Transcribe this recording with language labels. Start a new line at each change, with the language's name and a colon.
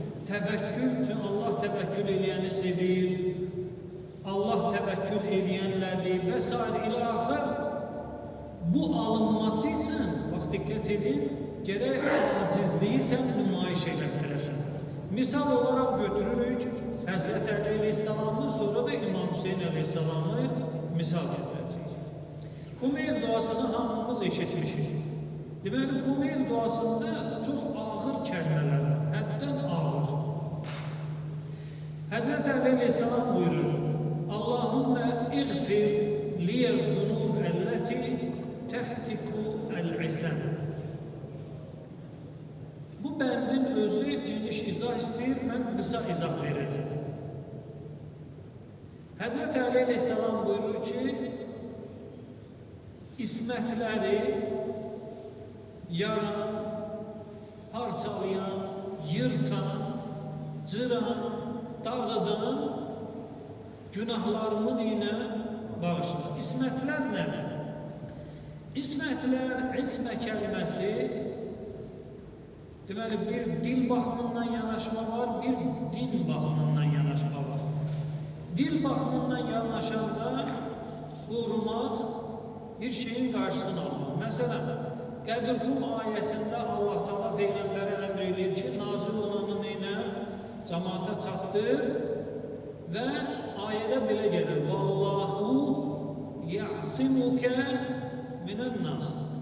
Azerbaijani: Təvəkkül üçün Allah təvəkkül eləyəni sevir, Allah təvəkkül eləyənlərdir və s. ilə axır. Bu alınması üçün, bax, diqqət edin, gərək acizliyi sən nümayiş elətdirəsən. Misal olaraq götürürük Həzrət Əli əleyhissalamı, sonra da İmam Hüseyin əleyhissalamı misal gətirəcək. Kumeyl duasını hamımız eşitmişik. Deməli, Kumeyl duasında çox ağır kəlmələr, həddən ağır. Həzrət Əli əleyhissalam buyurur,
Arabic: Allahümme iğfir liyəz-zunub əlləti təhtiku əl-isəm.
Azerbaijani: Bu bəndin özü geniş izah istəyir, mən qısa izah verəcəm. Həzrət Əli əleyhissalam buyurur ki, ismətləri yaran, parçalayan, yırtan, cıran, dağıdan günahlarımın ilə bağışlar. İsmətlər nədir? İsmətlər, ismə kəlməsi, deməli, bir dil baxımından yanaşma var, bir din baxımından yanaşma var. Dil baxımından yanaşanda qorumaq bir şeyin qarşısını almaq. Məsələn, Qədir-Xum ayəsində Allah Taala Peyğəmbərə əmr edir ki, nazil olanın ilə cəmaata çatdır və ayədə belə gəlir,
Arabic: Vallahu ya'simukə minən-nas.